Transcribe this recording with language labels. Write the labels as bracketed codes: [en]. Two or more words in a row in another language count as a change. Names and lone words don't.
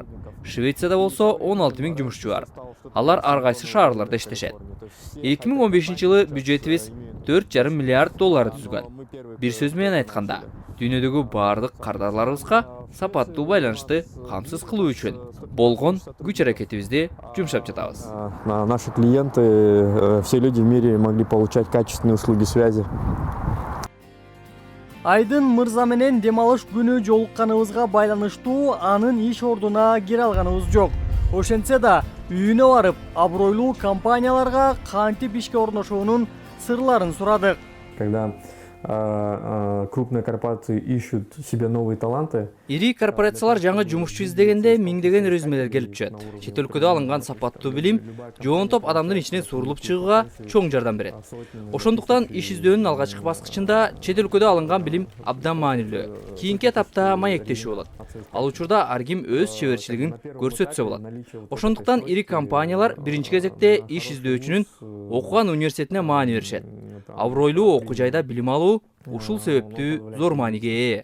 [ky] Швецияда болсо 16 000 жумушчу бар. Алар ар кайсы шаарларда иштешет. 2015-жылы бюджетибиз $4,5 миллиард түзгөн. Бир сөз менен айтканда, дүйнөдөгү баардык кардарларыбызга сапаттуу байланышты камсыз кылуу үчүн болгон күч аракетибизди жумшап жатабыз. [ru] Наши клиенты, все люди в мире могли получать качественные услуги связи. [ky] Айдын мырза менен дем алыш күнү жолукканыбызга байланыштуу анын иш ордуна кире алганыбыз жок. Ошентсе да үйүнө барып, абройлуу компанияларга кантип ишке орношуунун сырларын сурадык. [ru] Когда крупные корпорации ищут себе новые таланты. [ky] Ири корпорациялар жаңы жумушчу издегенде миңдеген резюмелер келип түшөт. Чет өлкөдө алынган сапаттуу билим жоонтоп адамдын ичинен сурулуп чыгууга чоң жардам берет. Ошондуктан иш издөөнүн алгачкы баскычында чет өлкөдө алынган билим абдан маанилүү. Кийинки этапта маектешүү болот. Ал учурда ар ким өз чеберчилигин көрсөтсө болот. Ошондуктан ири компаниялар биринчи кезекте иш издөөчүнүн окуган университетине маани беришет. Абройлуу окуу жайда билим алуу ушул себептүү зор мааниге ээ.